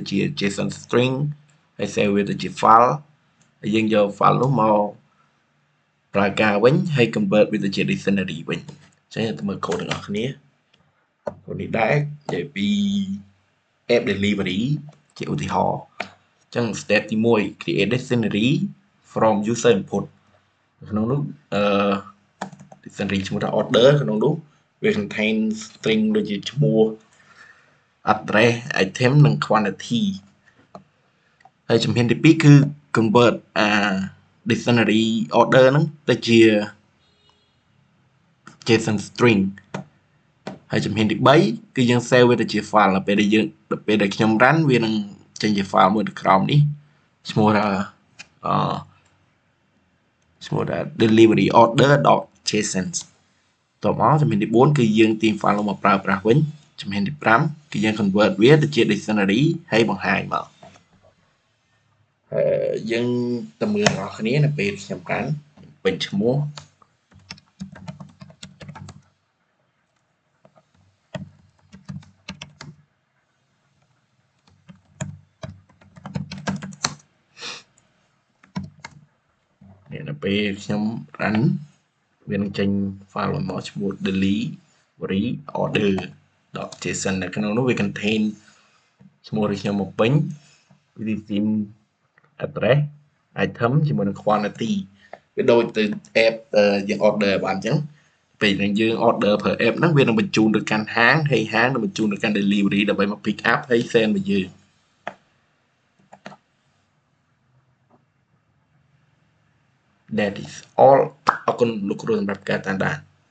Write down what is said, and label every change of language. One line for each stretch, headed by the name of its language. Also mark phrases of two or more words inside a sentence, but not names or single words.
Khmer: ជា
English: JSON string
Khmer: ហើយ save វាទៅជា file ហើយយើងយក file នោះមកប្រើការវិញហើយ convert វាទៅជា dictionary វិញអញ្ចឹងទៅមើល code ទាំងអស់គ្នា code នេះដែរនិយាយពី
English: app delivery
Khmer: ជាឧទាហរណ៍អញ្ចឹង step ទី1
English: create dictionary from user input
Khmer: ក្នុងនោះdictionary ឈ្មោះថា order ក្នុងនោះវា
English: contain string
Khmer: ដូចជាឈ្មោះ
English: address item
Khmer: និង quantity ហើយជំហានទី2គឺ
English: convert dictionary order
Khmer: ហ្នឹងទៅជា
English: JSON string
Khmer: ហើយជំហានទី3គឺយើង save វាទៅជា file ដល់ពេលដែលខ្ញុំ run វានឹងចេញជា file មួយនៅក្រោមនេះឈ្មោះ ថា delivery order.json តបមកជំហានទី4គឺយើងទាញ file នោះមកប្រើប្រាស់វិញជំហានទី5គឺយើង convert វាទៅជា dictionary ហើយបង្ហាញមក យើងទៅមើលរបស់គ្នានៅពេលខ្ញុំកាន់ពេញឈ្មោះនៅពេលខ្ញុំ run វានឹងចេញ file មកឈ្មោះ delivery order.json នៅក្នុងនោះវា contain ឈ្មោះរបស់ខ្ញុំមកពេញ within
English: address item
Khmer: ជាមួយនឹង quantity វាដូចទៅ app យើង order បានអញ្ចឹងពេលយើង
English: order per app
Khmer: ហ្នឹងវានឹងបញ្ជូនទៅកាន់ហាងហើយហាងនឹងបញ្ជូនទៅកាន់ delivery ដើម្បីមក
English: pick up
Khmer: ហើយ send មកយើង
English: That is all
Khmer: អរគុណលោកគ្រូសម្រាប់ការតាមដាន